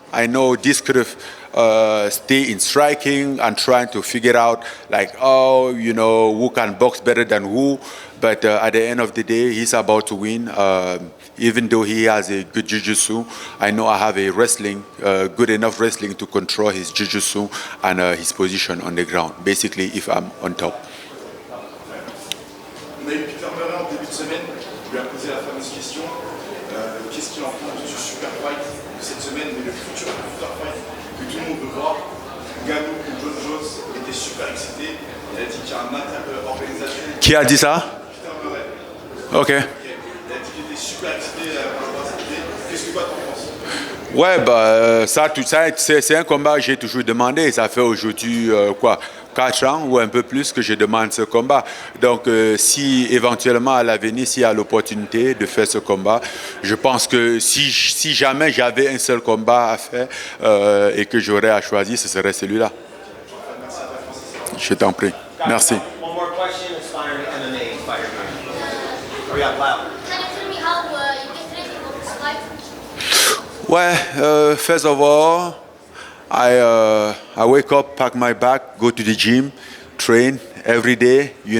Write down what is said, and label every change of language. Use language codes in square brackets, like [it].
[en] I know this could have stay in striking and trying to figure out who can box better than who. But at the end of the day, he's about to win. Even though he has a good jiu-jitsu, I know I have a good enough wrestling to control his jiu-jitsu and his position on the ground. Basically, if I'm on top. [fr] On a eu Peter Murray en début de semaine, on lui a posé la fameuse question qu'est-ce qu'il en pense du super fight de cette semaine, mais le futur super fight que tout le monde veut voir. Ngannou contre John Jones était super excité. Il a dit qu'il y a un organisation. Qui a dit ça? Peter Murray. Ok. Il a dit qu'il était super excité par rapport à cette idée. Qu'est-ce que toi t'en penses? Ouais, bah, c'est un combat que j'ai toujours demandé. Ça fait aujourd'hui 4 ans ou un peu plus que je demande ce combat. Donc, si éventuellement à l'avenir, s'il y a l'opportunité de faire ce combat, je pense que si jamais j'avais un seul combat à faire et que j'aurais à choisir, ce serait celui-là. Je t'en prie. Merci. [en] One more question, inspiring MMA fighter. Hurry up, loud. Can you tell me how you get ready for this fight? Well, first of all, I wake up, pack my bag, go to the gym, train every day.